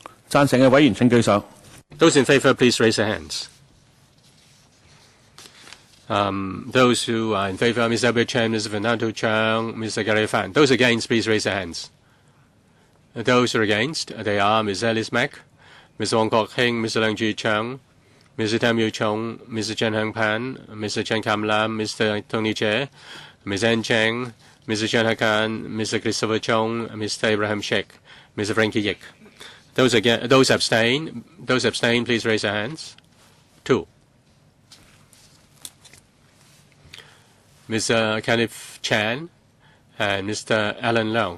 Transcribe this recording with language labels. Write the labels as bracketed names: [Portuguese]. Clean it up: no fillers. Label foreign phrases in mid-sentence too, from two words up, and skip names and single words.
[Cantonese] 贊成嘅委員請舉手。 [English] Those in favour, please raise your hands. Those who are in favour, Mr. Albert Chan, Mr. Fernando Chang, Mr. Gary Fan. Those against, please raise your hands. Those who are against, they are Ms. Alice Mack, Mr. Wong Kok Heng, Mr. Leung Ju Chang, Mr. Tam Yu Chong, Mr. Chen Heng Pan, Mr. Chen Kam Lam, Mr. Tony Che, Ms. Ann Cheng, Mr. Chen Hakan, Mr. Christopher Chong, Mr. Abraham Sheikh, Mr. Frankie Yik. Those abstain, please raise your hands. 2. Mr. Kenneth Chan and Mr. Alan Leung.